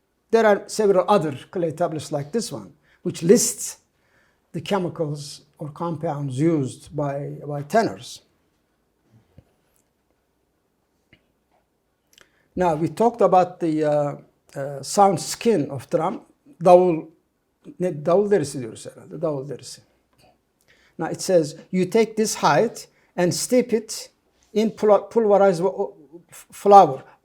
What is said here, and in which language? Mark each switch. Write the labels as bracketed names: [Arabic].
[English] There are several other clay tablets like this one, which lists the chemicals or compounds used by tanners. Now we talked about the sound skin of drum. [Turkish] Davul derisi diyoruz herhalde. Davul derisi. [English] Now it says you take this hide and steep it in pulverized flour.